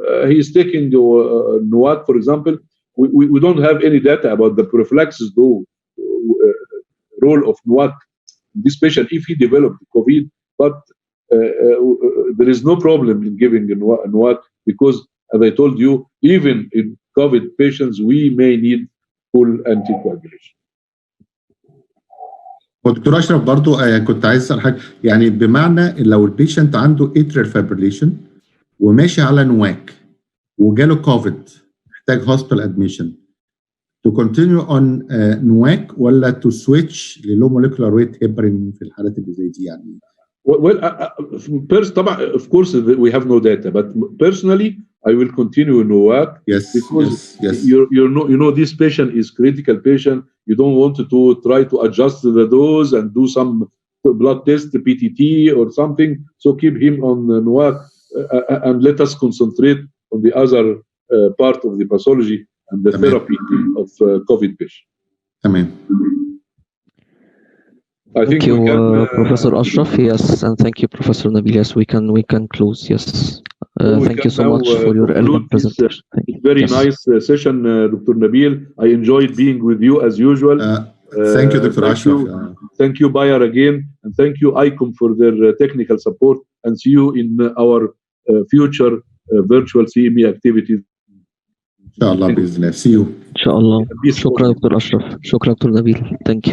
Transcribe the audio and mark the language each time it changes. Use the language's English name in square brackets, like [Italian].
[English] He is taking NOAC, for example. We don't have any data about the prophylaxis role of NOAC in this patient if he developed COVID, but there is no problem in giving NOAC because, as I told you, even in COVID patients, we may need full anticoagulation. [Arabic] ودكتور اشرف برضو كنت عايز اسال حاجه، يعني بمعنى لو البيشنت عنده [English] atrial fibrillation [Arabic] وماشي على نواك وجاله كوفيد محتاج [English] هوسبيتال ادميشن، تو كونتينيو اون نواك [Arabic] ولا [English] تو سويتش للو موليكولار ويت هيبرين [Arabic] في الحالات اللي زي دي يعني؟ [English] Well, طبعا, of course, we have no data, but personally, I will continue NOAC. Yes, because yes. you know, this patient is critical patient. You don't want to try to adjust the dose and do some blood test, PTT or something. So keep him on NOAC and let us concentrate on the other part of the pathology and the therapy of COVID patient. Amen. Thank you, Professor Ashraf. Yes, and thank you, Professor Nabil. Yes, we can close. Yes, thank you so much for your elegant presentation. It's very nice session, Dr. Nabil. I enjoyed being with you as usual. Thank you, Dr. Ashraf. Thank you, Byer, again, and thank you, ICOM, for their technical support. And see you in our future virtual CME activities. [Arabic] Inshallah, بإذن الله. [English] See you. [Arabic] إن شاء الله. شكرا دكتور أشرف. شكرا دكتور نبيل. [English] Thank you.